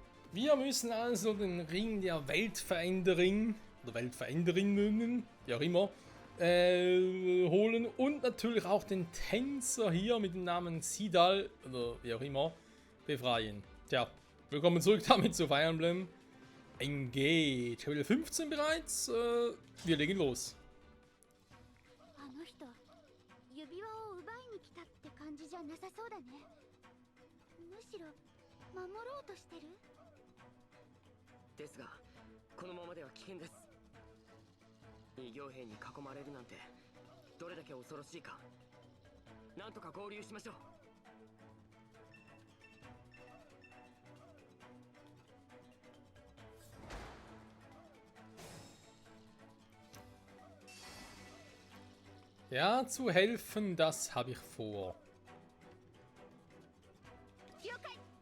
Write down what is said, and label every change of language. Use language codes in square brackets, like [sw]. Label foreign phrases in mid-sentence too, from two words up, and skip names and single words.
[de] Wir müssen also den Ring der Weltveränderin oder Weltveränderinnen, wie auch immer, holen und natürlich auch den Tänzer hier mit dem Namen Sidal oder wie auch immer befreien. Tja, willkommen zurück damit zu Fire Emblem Engage. Level 15 bereits. Wir legen los. [ja] あの人、指輪を奪いに来たって感じじゃなさそうだね。むしろ守ろうとしてる。ですが、このままでは危険です。異形兵に囲まれるなんてどれだけ恐ろしいか。なんとか合流しましょう。 [de] Ja, zu helfen, das habe ich vor. [ja] 了解。